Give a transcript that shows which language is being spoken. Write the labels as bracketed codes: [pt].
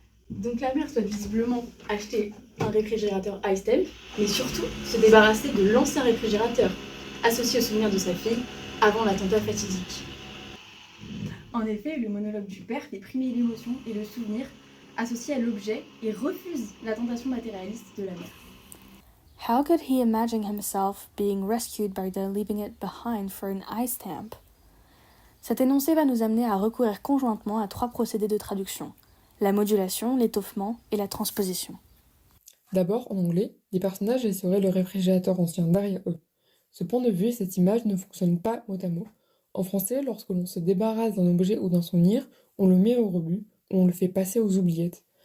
[fr] Donc la mère souhaite visiblement acheter un réfrigérateur iStamp, mais surtout se débarrasser de l'ancien réfrigérateur, associé au souvenir de sa fille avant l'attentat fatidique. En effet, le monologue du père fait primer l'émotion et le souvenir associé à l'objet et refuse la tentation matérialiste de la mère. [en] How could he imagine himself being rescued by their leaving it behind for an iStamp? [fr] Cet énoncé va nous amener à recourir conjointement à 3 procédés de traduction, la modulation, l'étoffement et la transposition. D'abord, en anglais, les personnages laisseraient le réfrigérateur ancien derrière eux. Ce point de vue et cette image ne fonctionnent pas mot à mot. En français, lorsque l'on se débarrasse d'un objet ou d'un souvenir, on le met au rebut ou on le fait passer aux oubliettes.